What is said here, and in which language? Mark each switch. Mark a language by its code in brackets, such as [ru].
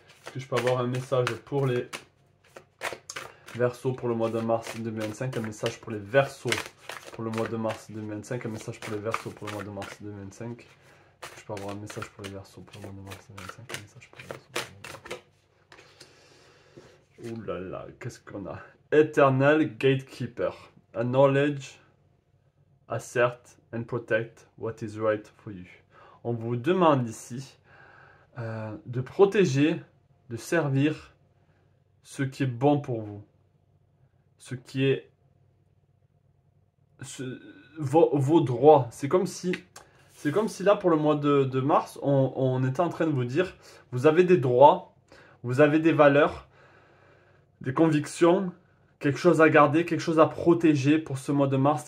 [fr] Est-ce que je peux avoir un message pour les Verseaux pour le mois de mars 2025, un message pour les Verseaux pour le mois de mars 2025, un message pour les Verseaux pour le mois de mars 2025. Est-ce que je peux avoir un message pour les Verseaux pour le mois de mars 2025, un message pour les Verseaux pour le mois de mars. Ouh là là, qu'est-ce qu'on a? [en] Eternal Gatekeeper, acknowledge, assert and protect what is right for you. [fr] On vous demande ici de protéger, de servir ce qui est bon pour vous, ce qui est vos droits. C'est comme si là pour le mois de mars, on était en train de vous dire, vous avez des droits, vous avez des valeurs, des convictions, quelque chose à garder, quelque chose à protéger pour ce mois de mars.